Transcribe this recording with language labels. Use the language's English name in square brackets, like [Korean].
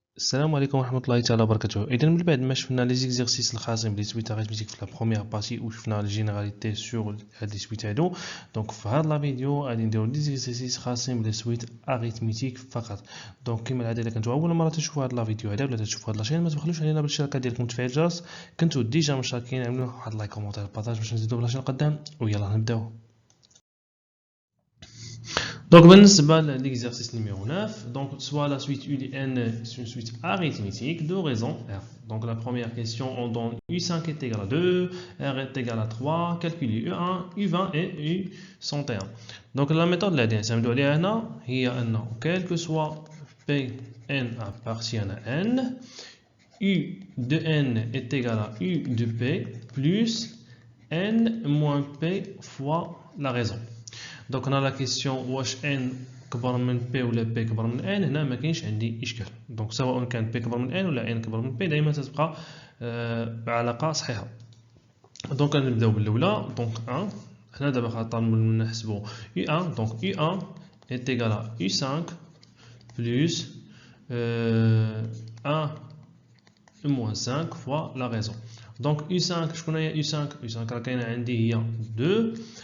[Arabic] السلام عليكم ورحمة الله تعالى وبركاته. إذا من بعد ما شفنا لي زيكزارسيس الخاصين بلي سويت اريثميتيك في لا بروميير بارتي وشفنا لي جينيراليتي سور هاد لي سويت هادو، دونك في هاد لا فيديو غادي نديرو لي زيكزارسيس خاصين بلي سويت اريثميتيك فقط. دونك كيما العادة إلا كنتو أول مرة تشوفوا هاد لا فيديو هادا ولا تشوفوا هاد لاشين ما تبخلوش علينا بالاشتراك ديالكم وتفعيل الجرس. كنتو ديجا مشتركين عملوا واحد لايك كومونتير بارطاج باش نزيدو بلاشين قدام ويلا نبداو. [French] Donc, بالنسبة l'exercice numéro 9, donc soit la suite UDN est une suite arithmétique de raison R. Donc la première question, on donne U5 est égal à 2, R est égal à 3, calculer U1, U20 et U101. Donc la méthode là, quel que soit Pn appartient à N, U de N est égal à U de P plus N moins P fois la raison. Donc on a la question [Arabic] واش n كبر من p ولا p كبر من n. هنا ما كاينش عندي اشكال، دونك سواء كان p كبر من n ولا n كبر من p دائما تتبقى بعلاقه صحيحه. دونك نبداو بالاولى. دونك 1 هنا دابا خاطر نحسبوا u1. [French] دونك u1 est égal à u5 plus 1 moins 5 fois la raison. [Arabic] Donc u5 شكون هي u5 راه كاينه عندي هي 2.